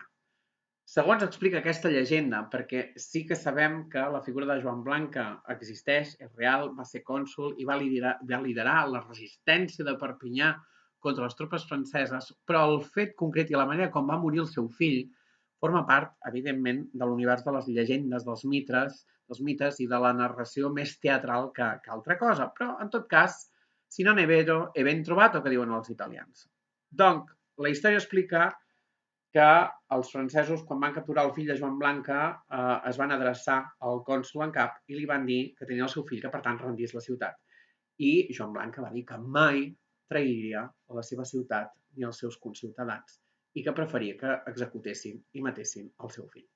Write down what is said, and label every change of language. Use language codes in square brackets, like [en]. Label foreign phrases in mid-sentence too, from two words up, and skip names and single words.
[ca] Segons explica aquesta llegenda, perquè sí que sabem que la figura de Joan Blanca existeix, és real, va ser cònsol i va liderar la resistència de Perpinyà contra les tropes franceses, però el fet concret i la manera com va morir el seu fill forma part, evidentment, de l'univers de les llegendes, dels mites i de la narració més teatral que altra cosa. Però, en tot cas, [it] si non è vero, è ben trovato, [ca] que diuen els italians. Donc, la història explica que els francesos, quan van capturar el fill de Joan Blanca, es van adreçar al cònsol en cap i li van dir que tenia el seu fill, que per tant rendís la ciutat. I Joan Blanca va dir que mai trairia la seva ciutat ni els seus conciutadans i que preferia que executessin i matessin el seu fill.